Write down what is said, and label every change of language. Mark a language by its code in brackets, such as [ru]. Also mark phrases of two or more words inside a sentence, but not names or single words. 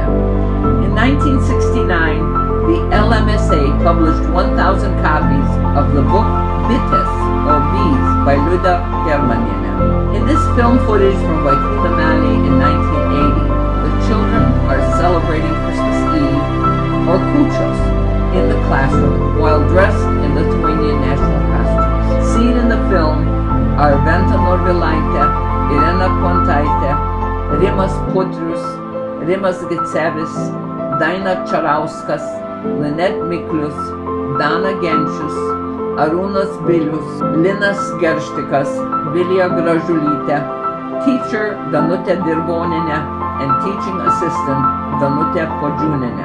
[en] In 1969, the LMSA published 1,000 copies of the book Bitės, or Bees, by Liuda Germanienė. In this film footage from Vaikų nameliai in 1980, the children are celebrating Christmas Eve, or kūčios, in the classroom while dressed in Lithuanian national costumes. Seen in the film are Venta Norvilaitė, Irena Pontaitė, Rimas Putrius, Rimas Gicevis, Daina Čarauskas, Linet Miklius, Dana Genčius, Arūnas Bilius, Linas Gerštikas, Vilija Gražulytė, teacher Danutė Dirvonienė, and teaching assistant Danutė Podžiūnienė.